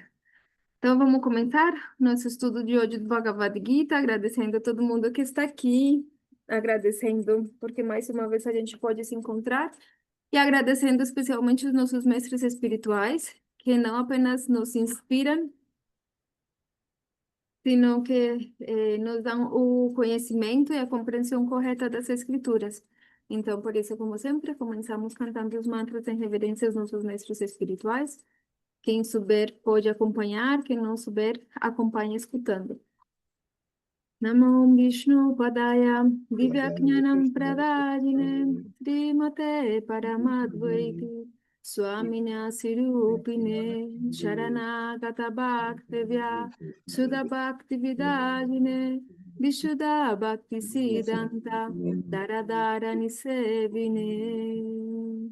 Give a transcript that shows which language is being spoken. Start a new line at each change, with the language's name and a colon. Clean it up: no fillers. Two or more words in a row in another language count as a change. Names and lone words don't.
Portuguese: Então, vamos começar nosso estudo de hoje do Bhagavad Gita, agradecendo a todo mundo que está aqui, agradecendo porque mais uma vez a gente pode se encontrar, e agradecendo especialmente os nossos mestres espirituais, que não apenas nos inspiram,
Spanish: sino que
Portuguese: nos dão o conhecimento e a compreensão correta das escrituras. Então, por isso, como sempre, começamos cantando os mantras em reverência aos nossos mestres espirituais. Quem souber pode acompanhar, quem não souber, acompanha escutando.
Sanskrit: Namo Vishnu Padaya Divyaknyanam Pradayine Srimate Paramadvaiti Swamina Sirupine Sharanagata Bhaktavya Sudha Bhakti Vidagine Vishuddha Bhakti Siddhanta Daradara Nisevine.